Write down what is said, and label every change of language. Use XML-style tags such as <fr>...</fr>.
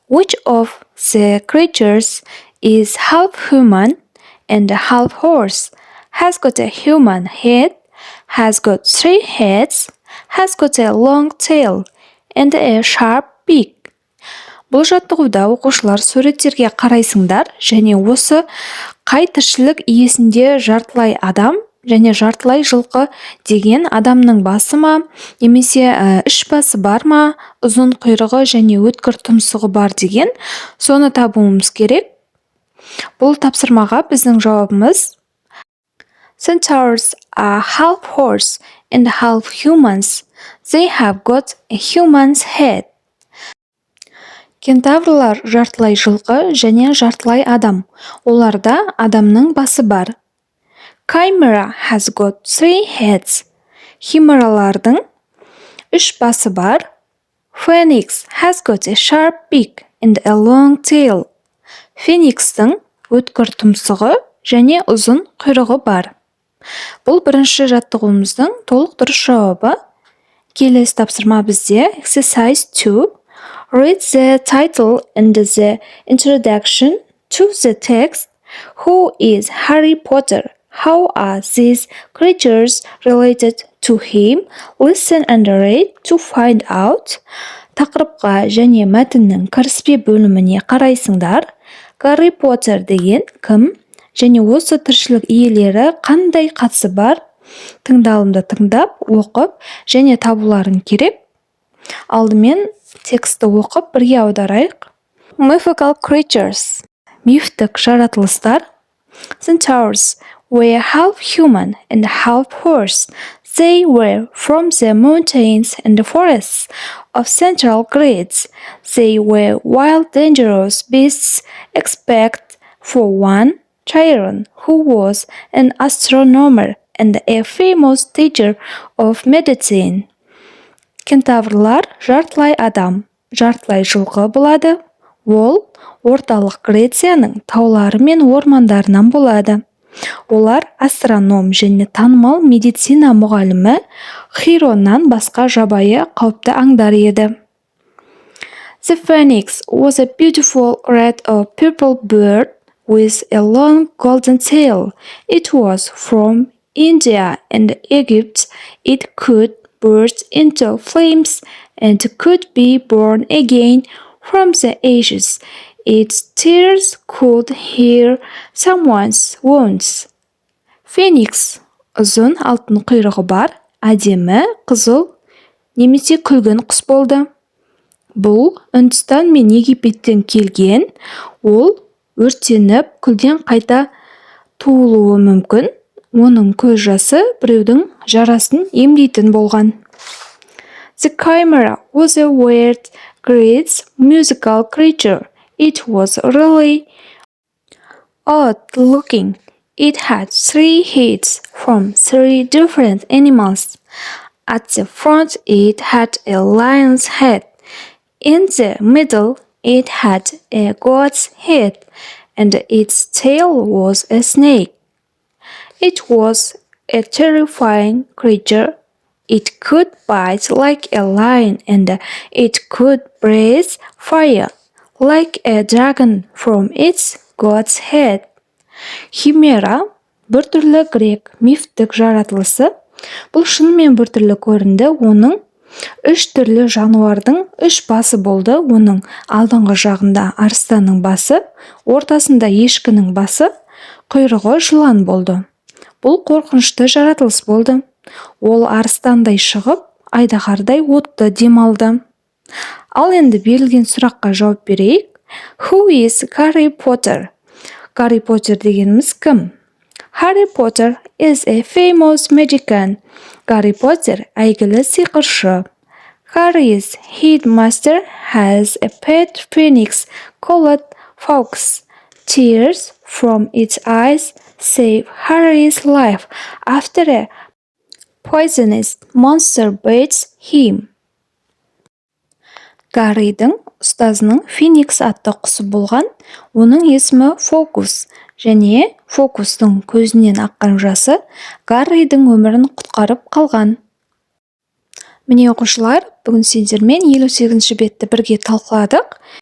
<en>Which of the creatures is half human and half horse? Has got a human head, has got 3 heads, has got a long tail, and a sharp beak.</en> <kk>Бұл жаттығуда оқушылар суреттерге қарайсыңдар және осы қай тіршілік иесінде жартылай адам және жартылай жылқы деген адамның басы ма, немесе үш басы бар ма, ұзын құйрығы және өткір тұмсығы бар деген соны табуымыз керек. Бұл тапсырмаға біздің жауабымыз</kk> <en>Centaurs are half horse and half humans. They have got a human's head.</en> <kk>Кентаврлар жартылай жылқы және жартылай адам. Оларда адамның басы бар.</kk> <en>Chimera has got 3 heads.</en> <kk>Химералардың 3 басы бар.</kk> <en>Phoenix has got a sharp beak and a long tail.</en> <kk>Феникстің өткір тұмсығы және ұзын құйрығы бар. Бұл бірінші жаттығуымыздың толық дұрыс жауабы. Келесі тапсырма бізде Exercise 2.</kk> <en>Read the title and the introduction to the text. Who is Harry Potter? How are these creatures related to him? Listen and read to find out.</en> <kk>Тақырыпқа және мәтіннің кіріспе бөліміне қарайсыңдар. Гарри Поттер деген кім? Және осы тіршілік иелері қандай қатысы бар? Тыңдалымды тыңдап, оқып және табуларың керек. Алдымен тексті оқып бірге аударайық.</kk> <en>Mythical creatures.</en> <kk>Мифтік жаратылыстар.</kk> <en>Centaurs were half human and half horse. They were from the mountains and the forests of central Greece. They were wild, dangerous beasts, except for one, Chiron, who was an astronomer and a famous teacher of medicine.</en> <kk>Кентаврлар жартылай адам, жартылай жылқы болады. Ол орталық Грецияның таулары мен ормандарынан болады. Олар астроном және танымал медицина мұғалімі Хироннан басқа жабайы қауіпті аңдар еді.</kk> <en>The phoenix was a beautiful red or purple bird with a long golden tail. It was from India and Egypt. It could burst into flames and could be born again from the ashes. Its tears could heal someone's wounds.</en> <kk>Феникс ұзын алтын құйрығы бар, әдемі, қызыл немесе күлгін құс болды. Бұл Үндістан мен Египеттен келген, ол өртеніп, күлден қайта туылуы мүмкін. Оның көз жасы біреудің жарасын емдейтін болған.</kk> <en>The chimera was a weird, great musical creature. It was really odd looking. It had 3 heads from 3 different animals. At the front it had a lion's head. In the middle it had a goat's head, and its tail was a snake. It was a terrifying creature. It could bite like a lion, and it could breathe fire like a dragon from its god's head.</en> <kk>Химера бір түрлі грек мифтік жаратылысы. Бұл шынымен бір түрлі көрінді. Оның 3 түрлі жануардың 3 басы болды. Оның алдыңғы жағында арыстанның басы, ортасында ешкінің басы, құйрығы жылан болды. Бұл қорқынышты жаратылыс болды. Ол арыстандай шығып, айдаһардай отты демалды. Ал енді берілген сұраққа жауап берейік.</kk> <en>Who is Harry Potter?</en> <kk>Гарри Поттер дегеніміз кім?</kk> <en>Harry Potter is a famous magician.</en> <kk>Гарри Поттер әйгілі сиқыршы.</kk> <en>Harry's headmaster has a pet phoenix called Fawkes. Tears from its eyes save Harry's life after a poisonous monster bites him.</en> <kk>Гарридің ұстазының Феникс атты құсы болған, оның есімі Фокус, және Фокустың көзінен аққан жасы Гарридің өмірін құтқарып қалған. Міне оқушылар, бүгін сендермен 58-ші бетті бірге талқыладық.</kk>